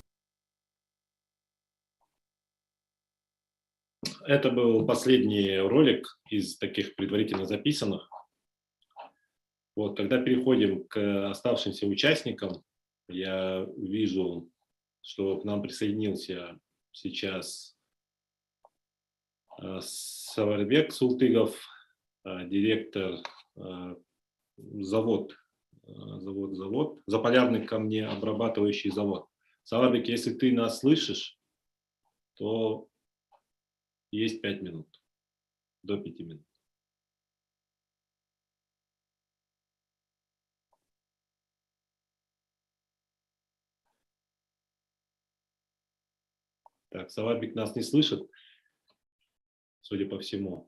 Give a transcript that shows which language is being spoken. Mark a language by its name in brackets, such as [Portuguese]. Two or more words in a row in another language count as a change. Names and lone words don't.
[Russian] Это был последний ролик из таких предварительно записанных. Вот, когда переходим к оставшимся участникам, я вижу, что к нам присоединился сейчас Саварбек Султыгов, директор Заполярный камнеобрабатывающий завод. Саварбек, если ты нас слышишь, то есть 5 минут, до 5 минут. Так, Саварбек нас не слышит, судя по всему.